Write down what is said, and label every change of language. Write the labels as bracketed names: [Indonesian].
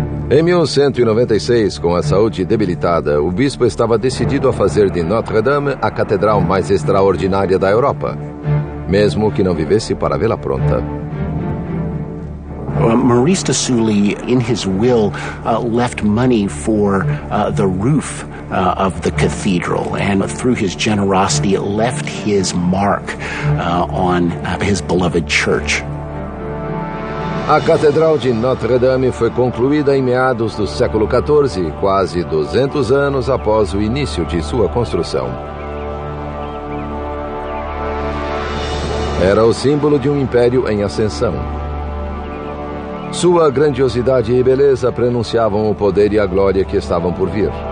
[Portuguese] Em 1196, com a saúde debilitada, o bispo estava decidido a fazer de Notre-Dame a catedral mais extraordinária da Europa, mesmo que não vivesse para vê-la pronta. [English] Maurice de Sully, in his will, left money for the roof of the cathedral, and through his generosity, left his mark on his beloved church. [Portuguese] A Catedral de Notre-Dame foi concluída em meados do século XIV, quase 200 anos após o início de sua construção. Era o símbolo de um império em ascensão. Sua grandiosidade e beleza prenunciavam o poder e a glória que estavam por vir.